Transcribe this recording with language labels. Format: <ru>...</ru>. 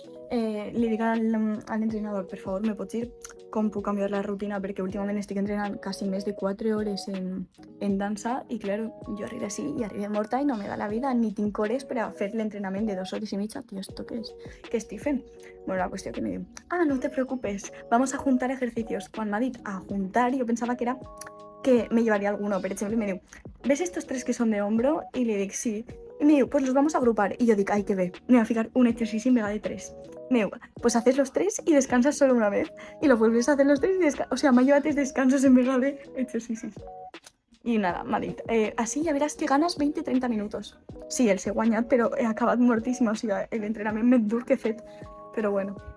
<ca>Li dic a l'entrenador, per favor, me pots dir com puc canviar la rutina perquè últimament estic entrenant quasi més de 4 hores en dansa i claro, jo arribo així i arribo morta i</ca> <es>no me da la vida</es> <ca>ni tinc hores per a fer l'entrenament de 2 hores i mitja.</ca> <es>Tío, ¿esto qué es?</es> <ca>¿Qué estic fent?</ca> <es>Bueno,</es> <ca>la qüestió que me diu,</ca> <es>no te preocupes, vamos a juntar ejercicios.</es> <ca>Quan m'ha dit a juntar, jo pensava que era que</ca> <es>me llevaría alguno,</es> <ca>per exemple, me diu,</ca> <es>¿ves estos 3 que son de hombro?</es> <ca>Y le dic, sí.</ca> <es>Y me diu, pues los vamos a agrupar. Y yo dic, ay, que bé, me voy a fijar un ejercicio en vega de 3. Me diu, pues haces los 3 y descansas solo una vez. Y lo vuelves a hacer los 3 y descansas. O sea,</es> <ca>m'ha llevat els descansos</ca> <es>en vega de ejercicios.</es> <ca>I nada, m'ha dit, així ja veràs que</ca> <es>ganes 20-30 minutos.</es> <ca>Sí, els he guanyat, però he acabat mortíssima. O sigui, l'entrenament més dur que he fet. Però bueno.</ca>